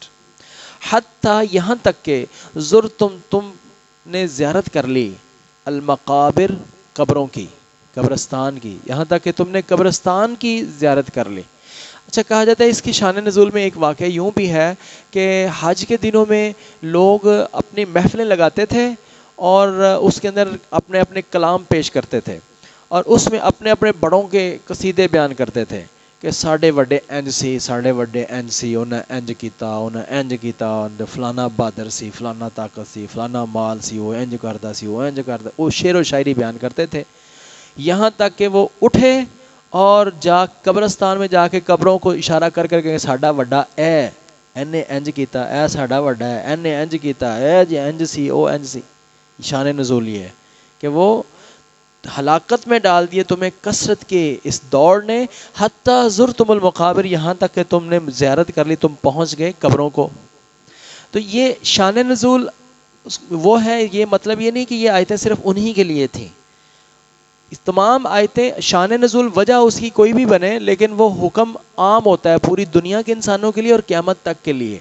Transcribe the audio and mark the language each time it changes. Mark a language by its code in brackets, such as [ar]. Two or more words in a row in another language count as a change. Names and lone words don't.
[ur] حتیٰ، یہاں تک کہ تم نے زیارت کر لی، المقابر، قبروں کی، قبرستان کی، یہاں تک کہ تم نے قبرستان کی زیارت کر لی. اچھا، کہا جاتا ہے اس کی شان نزول میں ایک واقعہ یوں بھی ہے کہ حج کے دنوں میں لوگ اپنی محفلیں لگاتے تھے اور اس کے اندر اپنے اپنے کلام پیش کرتے تھے، اور اس میں اپنے اپنے بڑوں کے قصیدے بیان کرتے تھے کہ [pa] ساڈے وڈے انج سی انہیں انج کیتا، انہیں انج کیتا، فلانا بہادر سی، فلانا طاقت سی، فلانا مال سی، وہ انج کردا سی، وہ انج کردا. [ur] وہ شعر و شاعری بیان کرتے تھے. یہاں تک کہ وہ اٹھے اور قبرستان میں جا کے قبروں کو اشارہ کر کے [pa] ساڈا وڈا اینے انج کیتا، اے ساڈا وڈا ہے، اینے انج کیتا، اے جی انج سی او انج سی. [ur] شان نزول یہ ہے کہ وہ ہلاکت میں ڈال دیے تمہیں کثرت کے اس دوڑ نے، [ar] حتیٰ زرتم المقابر، [ur] یہاں تک کہ تم نے زیارت کر لی، تم پہنچ گئے قبروں کو. تو یہ شان نزول وہ ہے. یہ مطلب یہ نہیں کہ یہ آیتیں صرف انہی کے لیے تھیں. تمام آیتیں شان نزول وجہ اس کی کوئی بھی بنے، لیکن وہ حکم عام ہوتا ہے پوری دنیا کے انسانوں کے لیے اور قیامت تک کے لیے.